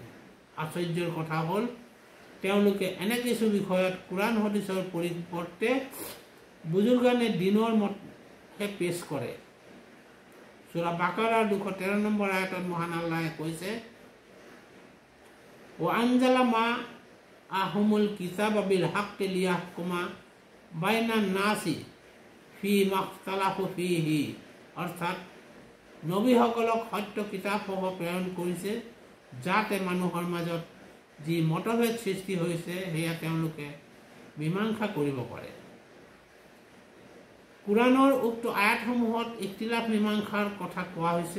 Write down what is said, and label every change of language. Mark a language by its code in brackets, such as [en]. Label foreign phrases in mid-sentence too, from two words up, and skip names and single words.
[as] আশ্চৰ্যৰ কথা হ'ল তেওঁলোকে এনে কিছু বিষয়ত কোৰাণ হাদিছৰ পৰিৱৰ্তে বুজুৰ্গানে দিনৰ মতহে পেছ কৰে। সূৰা বাকাৰাৰ 213 নম্বৰ আয়াতত মহান আল্লাহে কৈছে, [ar] وأنزل معهم الكتاب بالحق ليحكم بين الناس فيما اختلفوا فيه, [as] অৰ্থাৎ নবীসকলক সত্য কিতাপসমূহ প্ৰেৰণ কৰিছে যাতে মানুহৰ মাজত যি মতভেদ সৃষ্টি হৈছে সেয়া তেওঁলোকে মীমাংসা কৰিব পাৰে। কোৰাণৰ উক্ত আয়াতসমূহত ইখতিলাফ মীমাংসাৰ কথা কোৱা হৈছে।